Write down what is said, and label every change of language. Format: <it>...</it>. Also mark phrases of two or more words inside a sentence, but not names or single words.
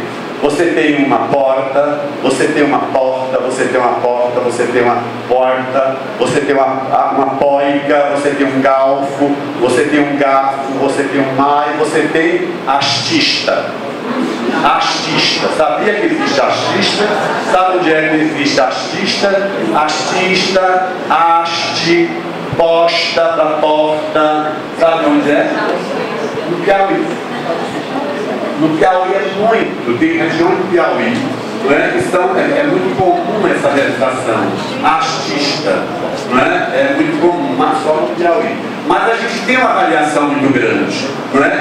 <pt>Você tem uma porta, você tem uma porta, você tem uma porta, você tem uma porta, você tem uma poica, você tem um galfo, você tem um garfo, você tem um mai, você tem astista. Astista, sabia que existe astista? Sabe onde é que existe astista? Astista, haste, posta para porta, sabe onde é? No Piauí. No Piauí é muito, tem região do Piauí, né? Então é muito comum essa realização astista, né? É muito comum, mas só no Piauí. Mas a gente tem uma variação muito grande, né?</pt>